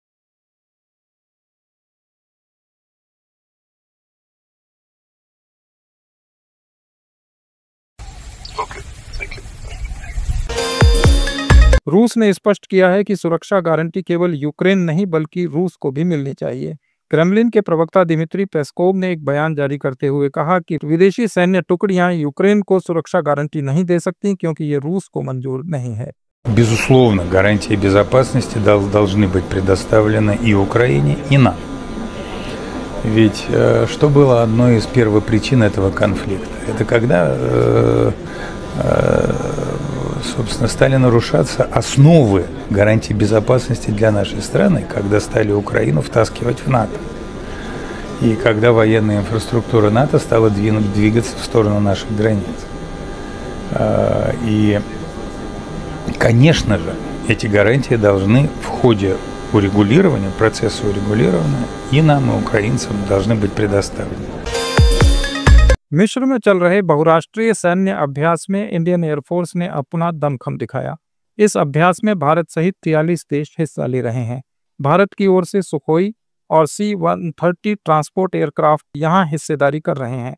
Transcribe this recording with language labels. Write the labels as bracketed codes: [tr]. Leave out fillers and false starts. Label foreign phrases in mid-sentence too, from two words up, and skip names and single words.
[hi] रूस ने स्पष्ट किया है कि सुरक्षा गारंटी केवल यूक्रेन नहीं बल्कि रूस को भी मिलनी चाहिए। क्रेमलिन के प्रवक्ता दिमित्री पेस्कोव ने एक बयान जारी करते हुए कहा कि विदेशी सैन्य टुकड़ियां यूक्रेन को सुरक्षा गारंटी नहीं दे सकती क्योंकि ये रूस को मंजूर नहीं है। [ru] Безусловно, гарантии безопасности должны быть предоставлены и Украине, и нам. Ведь что было одной из первопричин этого конфликта? Это когда, собственно, стали нарушаться основы гарантий безопасности для нашей страны, когда стали Украину втаскивать в НАТО. И когда военная инфраструктура НАТО стала двигаться в сторону наших границ. И, конечно же, эти гарантии должны в ходе урегулирования, процесса урегулирования и нам, и украинцам должны быть предоставлены. [hi] मिस्र में चल रहे बहुराष्ट्रीय सैन्य अभ्यास में इंडियन एयरफोर्स ने अपना दमखम दिखाया। इस अभ्यास में भारत सहित 43 देश हिस्सा ले रहे हैं। भारत की ओर से सुखोई और C-130 [en] transport aircraft [hi] यहां हिस्सेदारी कर रहे हैं।